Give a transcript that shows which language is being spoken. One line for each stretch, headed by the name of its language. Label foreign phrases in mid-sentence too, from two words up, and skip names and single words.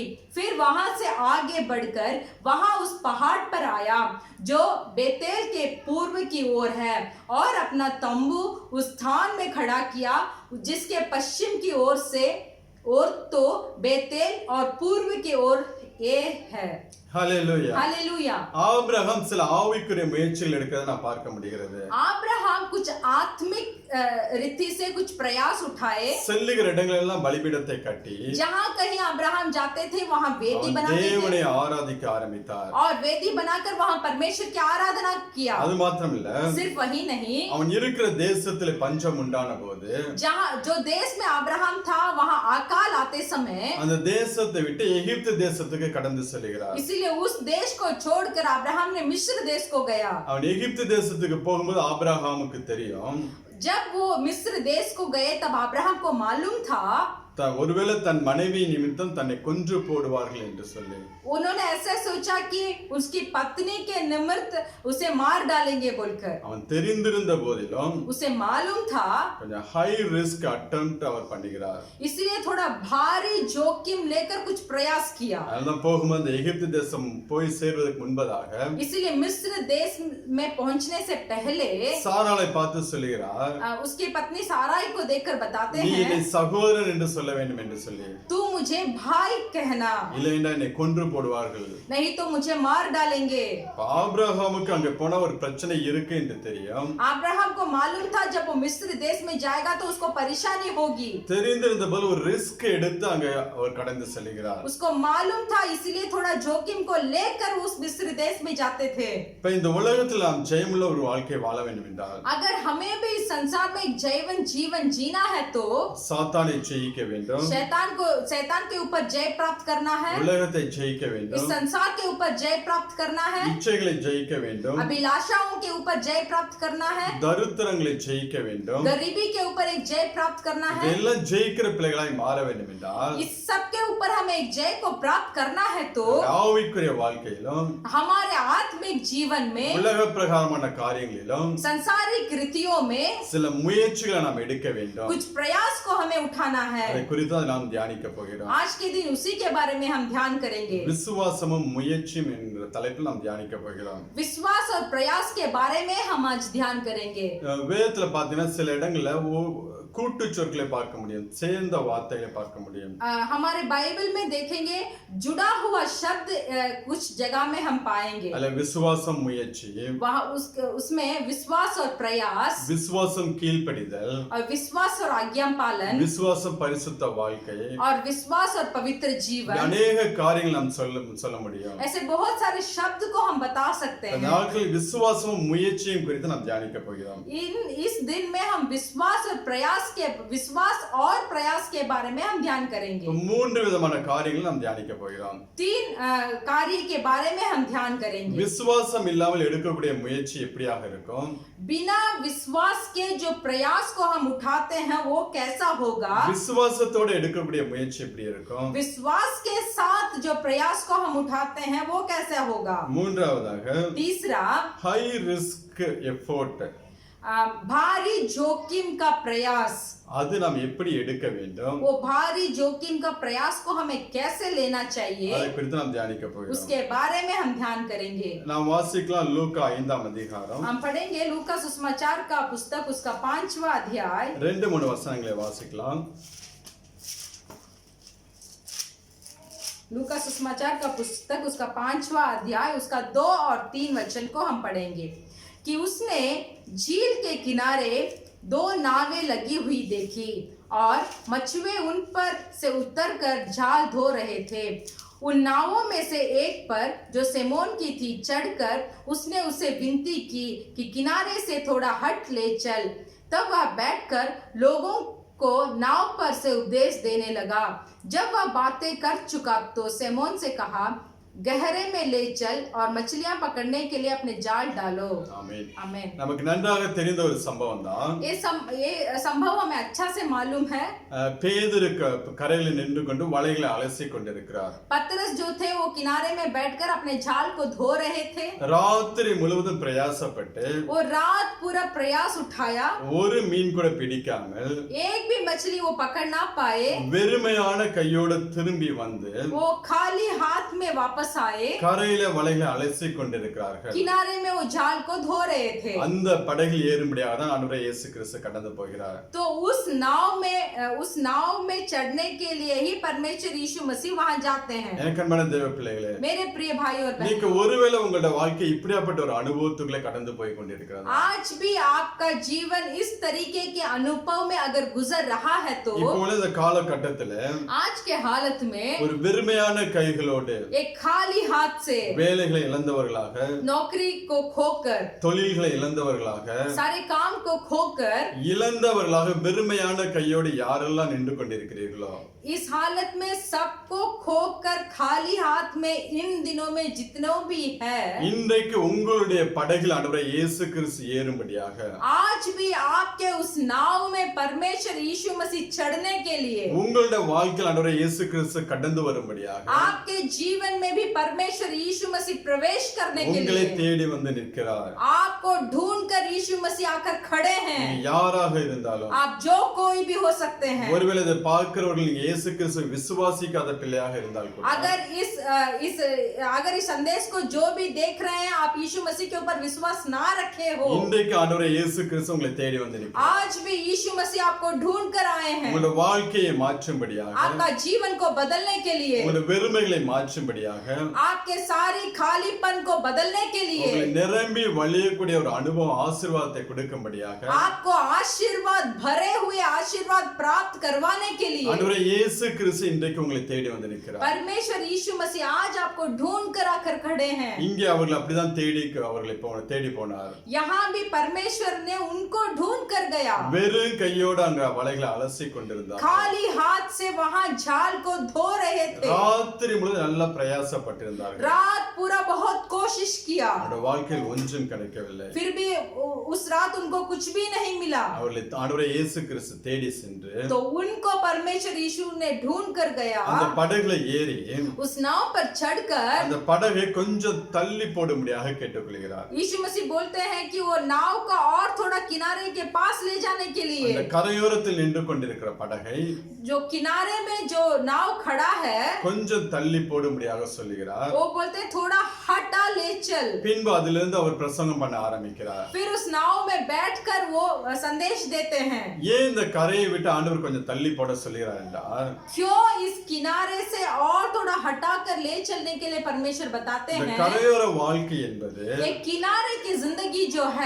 Hindi: फिर वहां से आगे बढ़कर वहां उस पहाड़ पर आया जो बेतेल के पूर्व की ओर है और अपना तंबू उस स्थान में खड़ा किया जिसके पश्चिम की ओर से और तो बेतेल और पूर्व की ओर ये है।
Tamil: ஹல்லேலூயா.
Hindi: हालेलुया।
Tamil: ஆபிரகாம் சில ஆவிக்குரிய முயற்சிகள் எடுக்கிறதை நான் பார்க்க முடிகிறது.
Hindi: अब्राहम कुछ आत्मिक रीति से कुछ प्रयास उठाए।
Tamil: செல்லுகிற இடங்கள் எல்லாம் பலிபீடத்தை கட்டி
Hindi: जहाँ कहीं अब्राहम जाते थे वहाँ वेदी
Tamil: அவன்
Hindi: बनाते
Tamil: தேவனை
Hindi: थे
Tamil: ஆராதிக்க ஆரம்பித்தார்.
Hindi: और वेदी बनाकर वहाँ परमेश्वर की आराधना किया।
Tamil: அது மாத்திரம் இல்ல,
Hindi: सिर्फ वही नहीं,
Tamil: அவன் இருக்கிற தேசத்திலே பஞ்சம் உண்டான போது
Hindi: जहाँ जो देश में अब्राहम था वहाँ अकाल आते समय
Tamil: அந்த தேசத்தை விட்டு எகிப்து தேசத்துக்கு கடந்து செல்கிறார்.
Hindi: इसीलिए उस देश को छोड़कर अब्राहम ने मिस्र देश को गया।
Tamil: அவன் எகிப்து தேசத்துக்கு போகும்போது ஆபிரகாமுக்கு தெரியும்
Hindi: जब वो मिस्र देश को गए तब अब्राहम को मालूम था
Tamil: ஒருவேளை தன் மனைவி நிமித்தம் தன்னை கொன்று போடுவார்கள் என்று சொல்லி
Hindi: उन्होंने ऐसा सोचा कि उसकी पत्नी के निमित्त उसे मार डालेंगे बोलकर।
Tamil: அவன் தெரிந்திருந்த போதிலும்
Hindi: उसे मालूम था,
Tamil: கொஞ்சம்
English: high risk attempt
Tamil: அவர் பண்ணுகிறார்.
Hindi: इसलिए थोड़ा भारी जोखिम लेकर कुछ प्रयास किया।
Tamil: அதனால போகும்போது எகிப்து தேசம் போய் சேர்வதற்கு முன்பதாக
Hindi: इसीलिए मिस्र देश में पहुंचने से पहले
Tamil: சாராளை பார்த்து சொல்கிறார்,
Hindi: उसकी पत्नी साराई को देखकर बताते
Tamil: நீ
Hindi: हैं,
Tamil: என்னை சகோதரன் என்று சொல்ல வேண்டும் என்று சொல்லி,
Hindi: तू मुझे भाई कहना,
Tamil: இல்லைன்னா என்னை கொன்று போடுவார்கள்.
Hindi: नहीं तो मुझे मार डालेंगे।
Tamil: ஆபிரகாமுக்கு அங்க போனா ஒரு பிரச்சனை இருக்கு என்று தெரியும்.
Hindi: अब्राहम को मालूम था जब वो मिस्र देश में जाएगा तो उसको परेशानी होगी।
Tamil: தெரிந்திருந்த போது ஒரு ரிஸ்க் எடுத்து அங்க அவர் கடந்து செல்கிறார்.
Hindi: उसको मालूम था, इसलिए थोड़ा जोखिम को लेकर उस मिस्र देश में जाते थे।
Tamil: இப்ப இந்த உலகத்தில் நாம் ஜெயமுள்ள ஒரு வாழ்க்கை வாழ வேண்டும் என்றால்
Hindi: अगर हमें भी इस संसार में एक जीवन जीना है तो
Tamil: சாத்தானை ஜெயிக்க வேண்டும்,
Hindi: शैतान के ऊपर जय प्राप्त करना है,
Tamil: உலகத்தை ஜெயிக்க
Hindi: इस
Tamil: வேண்டும்,
Hindi: संसार के ऊपर जय प्राप्त करना है,
Tamil: இச்சைகளை ஜெயிக்க வேண்டும்,
Hindi: अभिलाषाओं के ऊपर जय प्राप्त करना है,
Tamil: தரித்திரங்களை ஜெயிக்க வேண்டும்.
Hindi: गरीबी के ऊपर एक जय प्राप्त करना है।
Tamil: இதெல்லாம் ஜெயிக்கிற பிள்ளைகளாய் மாற வேண்டும் என்றால்
Hindi: इस सब के ऊपर हमें एक जय को प्राप्त करना है तो
Tamil: ஆவிக்குரிய வாழ்க்கையிலும்
Hindi: हमारे आत्मिक जीवन में
Tamil: உலக பிரகாரமான காரியங்களிலும்
Hindi: संसारिक रीतियों में
Tamil: சில முயற்சிகளை நாம் எடுக்க வேண்டும்.
Hindi: कुछ प्रयास को हमें उठाना है।
Tamil: அதை குறித்து நாம் தியானிக்க போகிறோம்.
Hindi: आज के दिन उसी के बारे में हम ध्यान करेंगे।
Tamil: விசுவாசமும் முயற்சியும் என்கிற தலைப்பில் நாம் தியானிக்க போகிறோம்.
Hindi: विश्वास और प्रयास के बारे में हम आज ध्यान करेंगे।
Tamil: வேதத்துல பாத்தீங்கன்னா சில இடங்கள்ல கூட்டு சொற்களை பார்க்க முடியும், சேர்ந்த வார்த்தைகளை பார்க்க முடியும்.
Hindi: हमारे बाइबल में देखेंगे जुड़ा हुआ शब्द कुछ जगह में हम पाएंगे।
Tamil: அதுல விசுவாசம் முயற்சி,
Hindi: वहाँ उसमें विश्वास और प्रयास,
Tamil: விசுவாசம் கீழ்ப்படிதல்,
Hindi: और विश्वास और आज्ञा पालन,
Tamil: விசுவாசம் பரிசுத்த வாழ்க்கை,
Hindi: और विश्वास और पवित्र जीवन,
Tamil: அநேக காரியங்கள் நாம் சொல்ல முடியும்.
Hindi: ऐसे बहुत सारे शब्द को हम बता सकते
Tamil: இந்த
Hindi: हैं।
Tamil: நாட்களில் விசுவாசமும் முயற்சியும் குறித்து நாம் தியானிக்க போகிறோம்.
Hindi: इस दिन में हम विश्वास और प्रयास के बारे में हम ध्यान करेंगे।
Tamil: மூன்று விதமான காரியங்களை நாம் தியானிக்க போகிறோம்.
Hindi: 3 कार्य के बारे में हम ध्यान करेंगे।
Tamil: விசுவாசம் இல்லாமல் எடுக்கக்கூடிய முயற்சி எப்படியாக இருக்கும்?
Hindi: बिना विश्वास के जो प्रयास को हम उठाते हैं वो कैसा होगा?
Tamil: விசுவாசத்தோட எடுக்கக்கூடிய முயற்சி எப்படி இருக்கும்?
Hindi: विश्वास के साथ जो प्रयास को हम उठाते हैं वो कैसा होगा?
Tamil: மூன்றாவதாக
Hindi: तीसरा,
English: high risk effort,
Hindi: भारी जोखिम का प्रयास।
Tamil: அது நாம் எப்படி எடுக்க வேண்டும்?
Hindi: वो भारी जोखिम का प्रयास को हमें कैसे लेना चाहिए
Tamil: அதை குறித்து நாம் தியானிக்க போகிறோம்.
Hindi: उसके बारे में हम ध्यान करेंगे।
Tamil: நாம் வாசிக்கலாம் லூக்கா 5ஆம் அதிகாரம்
Hindi: हम पढ़ेंगे लूका सुसमाचार का पुस्तक उसका 5वां अध्याय।
Tamil: 2-3 வசனங்களை வாசிக்கலாம்.
Hindi: लूका सुसमाचार का पुस्तक उसका 5वां अध्याय उसका 2 और 3 वचन को हम पढ़ेंगे कि उसने झील के किनारे 2 नावें लगी हुई देखी और मछुए उन पर से उतरकर जाल धो रहे थे। उन नावों में से एक पर जो सिमोन की थी चढ़कर उसने उसे विनती की कि किनारे से थोड़ा हट ले चल। तब वह बैठकर लोगों को नाव पर से उपदेश देने लगा। जब वह बातें कर चुका तो सिमोन से कहा, गहरे में ले चल और मछलियां पकड़ने के लिए अपने जाल डालो।
Tamil: ஆமென்.
Hindi: आमीन।
Tamil: நமக்கு நன்றாக தெரிந்த ஒரு சம்பவம் தான்.
Hindi: ये संभव हमें अच्छा से मालूम है।
Tamil: பேதுரு கரையில் நின்று கொண்டு வலைகளை அலசி கொண்டிருக்கிறார்.
Hindi: पतरस जो थे वो किनारे में बैठकर अपने जाल को धो रहे थे।
Tamil: ராத்திரி முழுவதும் பிரயாசப்பட்டு
Hindi: वो रात पूरा प्रयास उठाया,
Tamil: ஒரு மீன் கூட பிடிக்காமல்
Hindi: एक भी मछली वो पकड़ ना पाए।
Tamil: வெறுமையான கையோடு திரும்பி வந்து
Hindi: वो खाली हाथ में वापस आए,
Tamil: கரையில வலைகளை அலசி கொண்டிருக்கிறார்கள்.
Hindi: किनारे में वो जाल को धो रहे थे।
Tamil: அந்த படகில் ஏறும்படியாக தான் ஆண்டவர் இயேசு கிறிஸ்து கடந்து போகிறார்.
Hindi: तो उस नाव में चढ़ने के लिए ही परमेश्वर यीशु मसीह वहां जाते हैं।
Tamil: எனக்கு அன்பான தேவ பிள்ளைகளே,
Hindi: मेरे प्रिय भाई और
Tamil: நீங்க
Hindi: बहन,
Tamil: ஒருவேளை உங்களோட வாழ்க்கை இப்படியாப்பட்ட ஒரு அனுபவத்துக்குள்ளே கடந்து போய் கொண்டிருக்கிறது.
Hindi: आज भी आपका जीवन इस तरीके के अनुभव में अगर गुजर रहा है तो
Tamil: இப்போ உள்ள இந்த காலகட்டத்துல
Hindi: आज के हालत में
Tamil: ஒரு வெறுமையான கைகளோடு
Hindi: एक खाली हाथ से
Tamil: வேலைகளை இழந்தவர்களாக,
Hindi: नौकरी को खोकर,
Tamil: தொழில்களை இழந்தவர்களாக,
Hindi: सारे काम को खोकर,
Tamil: இழந்தவர்களாக வெறுமையான கையோடு யாரெல்லாம் நின்று கொண்டிருக்கிறீர்களோ,
Hindi: इस हालत में सबको खोकर खाली हाथ में इन दिनों में जितने भी है,
Tamil: இன்றைக்கு உங்களுடைய படகில் ஆண்டவரே இயேசு கிறிஸ்து ஏறும்படியாக,
Hindi: आज भी आपके उस नाव में परमेश्वर यीशु मसीह चढ़ने के लिए,
Tamil: உங்களுடைய வாழ்க்கையில் ஆண்டவரே இயேசு கிறிஸ்து கடந்து வரும்படியாக,
Hindi: आपके जीवन में भी परमेश्वर यीशु मसीह प्रवेश करने के
Tamil: உங்களை
Hindi: लिए
Tamil: தேடி வந்து நிற்கிறார்.
Hindi: आपको ढूंढकर यीशु मसीह आकर खड़े हैं।
Tamil: நீங்க யாராக இருந்தாலும்,
Hindi: आप जो कोई भी हो सकते हैं।
Tamil: ஒருவேளை இதை பார்க்கிறவர்கள் நீங்க இயேசு கிறிஸ்துவை விசுவாசிக்காத பிள்ளையாக இருந்தால் கூட,
Hindi: अगर इस संदेश को जो भी देख रहे हैं आप यीशु मसीह के ऊपर विश्वास ना रखे हो,
Tamil: இன்றைக்கு ஆண்டவரே இயேசு கிறிஸ்து உங்களை தேடி வந்து நிற்கிறார்.
Hindi: आज भी यीशु मसीह आपको ढूंढ कर आए हैं।
Tamil: உங்களுடைய வாழ்க்கையை மாற்றும்படியாக,
Hindi: आपका जीवन को बदलने के लिए,
Tamil: உங்களுடைய வெறுமைகளை மாற்றும்படியாக,
Hindi: आपके सारी खालीपन को बदलने के लिए,
Tamil: உங்களை நிரம்பி வழியக்கூடிய ஒரு அனுபவம் ஆசீர்வாதத்தை கொடுக்கும்படியாக,
Hindi: आपको आशीर्वाद भरे हुए आशीर्वाद प्राप्त करवाने के लिए
Tamil: ஆண்டவரே இயேசு கிறிஸ்து இன்றைக்கு உங்களை தேடி வந்து நிற்கிறார்.
Hindi: परमेश्वर यीशु मसीह आज आपको ढूंढ कर आकर खड़े हैं।
Tamil: இங்கே அவர்கள் அப்படிதான் தேடி போனார்.
Hindi: यहाँ भी परमेश्वर ने उनको ढूंढ कर गया।
Tamil: வெறும் கையோடு அங்க வலைகளை அலசி கொண்டிருந்தார்.
Hindi: खाली हाथ से वहां जाल को धो रहे थे।
Tamil: ராத்திரி முழுவதும் நல்லா பிரயாசப்பட்டிருந்தார்கள்.
Hindi: रात पूरा बहुत कोशिश किया,
Tamil: அவருடைய வாழ்க்கையில் ஒன்றும் கிடைக்கவில்லை.
Hindi: फिर भी उस रात उनको कुछ भी नहीं मिला।
Tamil: அவர்களை ஆண்டவரே இயேசு கிறிஸ்து தேடி சென்று
Hindi: तो उनको परमेश्वर यीशु ने ढूंढ कर गया।
Tamil: அந்த படகுல ஏறி
Hindi: उस नाव पर चढ़कर
Tamil: அந்த படகை கொஞ்சம் தள்ளி போடும்படியாக கேட்டுக்கொள்கிறார்.
Hindi: यीशु मसीह बोलते हैं कि वो नाव का और थोड़ा किनारे के पास ले जाने के
Tamil: அந்த
Hindi: लिए,
Tamil: கரையோரத்தில் நின்று கொண்டிருக்கிற படகை
Hindi: जो किनारे में जो नाव खड़ा है
Tamil: கொஞ்சம் தள்ளி போடும்படியாக சொல்லுகிறார்.
Hindi: वो बोलते हैं थोड़ा हटा ले चल।
Tamil: பின்பு அதிலிருந்து அவர் பிரசங்கம் பண்ண ஆரம்பிக்கிறார்.
Hindi: फिर उस नाव में बैठकर वो संदेश देते हैं।
Tamil: ஏன் இந்த கரையை விட்டு ஆண்டவர் கொஞ்சம் தள்ளி போட சொல்கிறார் என்றால்,
Hindi: क्यों इस किनारे से और थोड़ा हटाकर ले चलने के लिए परमेश्वर बताते
Tamil: இந்த
Hindi: हैं।
Tamil: கரையோர வாழ்க்கை என்பது
Hindi: ये किनारे की जिंदगी जो है,